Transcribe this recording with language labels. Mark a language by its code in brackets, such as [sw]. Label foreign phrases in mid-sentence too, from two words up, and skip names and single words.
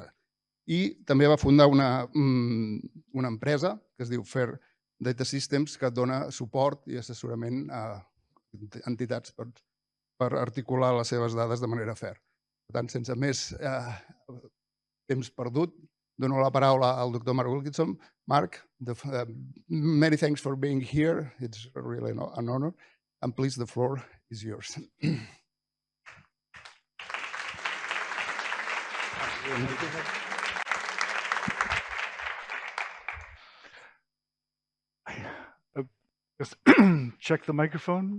[ca] I també va fundar una empresa que es diu FAIR Data Systems, que dona suport i assessorament a entitats per articular les seves dades de manera FAIR. Per tant, sense més temps perdut, dono la paraula al doctor Marc Wilkinson. [en] Marc, many thanks for being here. It's really an honor. And please, the floor is yours. Just check the microphone.